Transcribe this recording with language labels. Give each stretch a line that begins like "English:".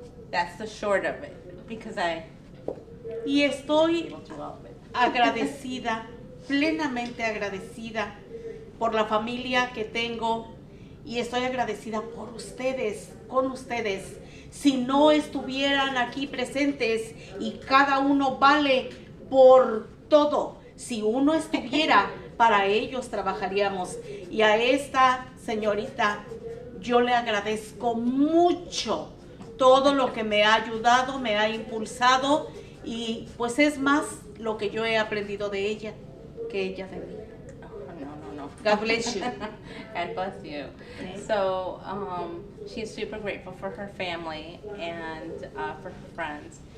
English: That's the short of it, because
Spanish: Y estoy agradecida, plenamente agradecida por la familia que tengo, y estoy agradecida por ustedes, con ustedes. Si no estuvieran aquí presentes, y cada uno vale por todo, si uno estuviera, para ellos trabajaríamos. Y a esta señorita yo le agradezco mucho todo lo que me ha ayudado, me ha impulsado, y pues es más lo que yo he aprendido de ella que ella de mí. No.
English: God bless you. God bless you. So she's super grateful for her family and for her friends.